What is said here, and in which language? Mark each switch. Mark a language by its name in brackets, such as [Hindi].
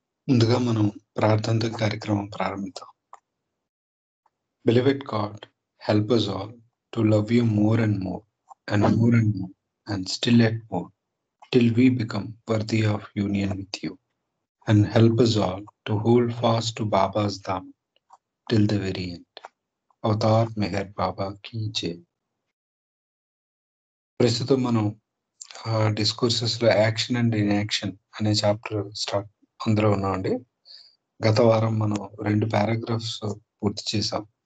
[Telugu] ముందుగా మనం ప్రార్థనతో కార్యక్రమం ప్రారంభిద్దాం. [English] Beloved God, help us all to love you more and more and more and more and still yet more till we become worthy of union with you, and help us all to hold fast to Baba's dham till the very end. [Hindi] Avatar Meher Baba key జై. [Telugu] ప్రస్తుతం మనం discourses లో action and inaction అనే chapter start అందులో ఉన్నామండి. గత వారం మనం 2 పారాగ్రాఫ్స్ పూర్తి చేసాం.